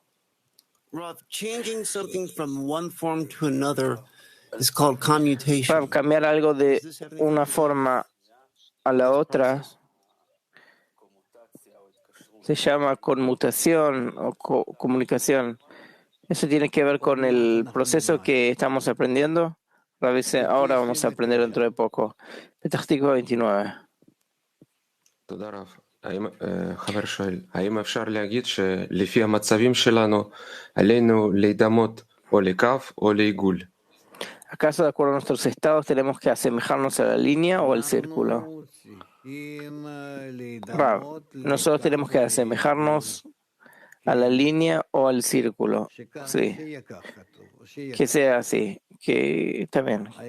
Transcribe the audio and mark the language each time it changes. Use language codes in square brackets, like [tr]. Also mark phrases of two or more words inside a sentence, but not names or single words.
[es] Para cambiar algo de una forma a la otra se llama conmutación o comunicación. Eso tiene que ver con el proceso que estamos aprendiendo. Ahora vamos a aprender dentro de poco. Petah Tikva 29. [he] חבר שואל, האם אפשר להגיד שלפי המצבים שלנו עלינו להידמות או לקו או לעיגול? [es] ¿Acaso de acuerdo a nuestros estados tenemos que asemejarnos a la línea o al círculo? Nosotros tenemos que asemejarnos a la línea o al círculo. Sí. Que sea así, que está bien.